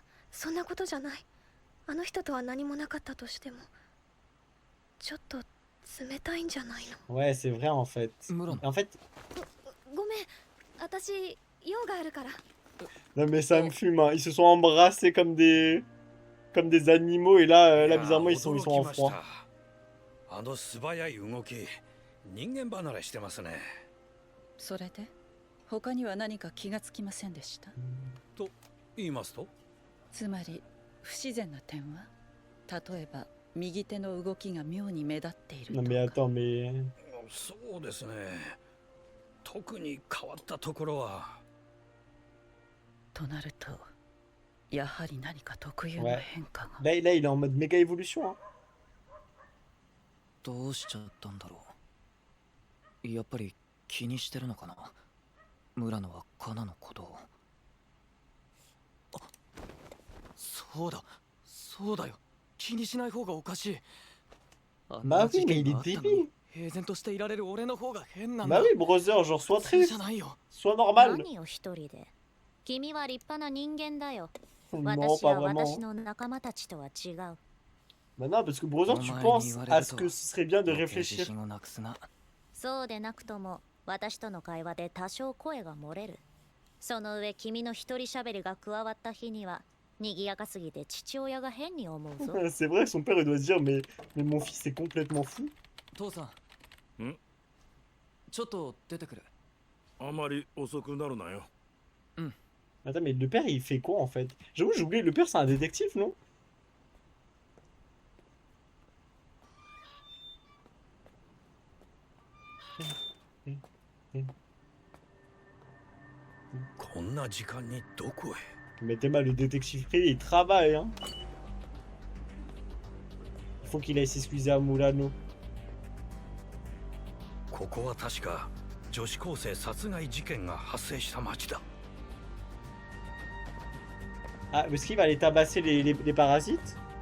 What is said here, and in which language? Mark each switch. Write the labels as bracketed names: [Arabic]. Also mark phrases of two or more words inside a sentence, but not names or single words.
[French] Ouais, c'est vrai en fait. En fait... Non mais ça me fume, hein. Ils se sont embrassés comme des animaux et là bizarrement ils sont en froid. [Japanese] 人間離れしてますね。それで他には何か気がつきませんでした。と言いますと、つまり不自然な点は、例えば右手の動きが妙に目立っているとか。そうですね。特に変わったところは。となると、やはり何か特有の変化が。 [French] Là il est en mode méga évolution. [Japanese] どうしちゃったんだろう。 やっぱり気にしてるのかな、村野はカナのことを。あ、そうだよ、気にしない方がおかしい。 [French] まあ oui, mais il est débile. [Japanese] 平然としていられる俺の方が変なんだ。 [French] まあoui, brother, genre sois triste, sois normal. [Japanese] 何を一人で。君は立派な人間だよ。 [French] Non, [Japanese] 私 [French] pas [Japanese] は [French] vraiment. [Japanese] 私の仲間たちとは違う。 [French] Bah non, parce que brother, tu penses à ce que ce serait bien de réfléchir. [Japanese] そうでなくとも私との会話で多少声が漏れる。その上君の一人喋りが加わった日には [French] C'est vrai, son père il doit se dire mais mon fils est complètement fou. [Japanese] 父さんんちょっと出てくる。あまり遅くなるなよ。 [French] Attends, mais le père il fait quoi en fait? J'avoue, j'ai oublié, le père c'est un détective, non? Mais t'es mal, le détective privé il travaille, hein. Il faut qu'il aille s'excuser à Mulano. [Japanese] ここは確か女子高生殺害事件が発生した町だ。 [French] Ah, est-ce qu'il va aller tabasser les parasites?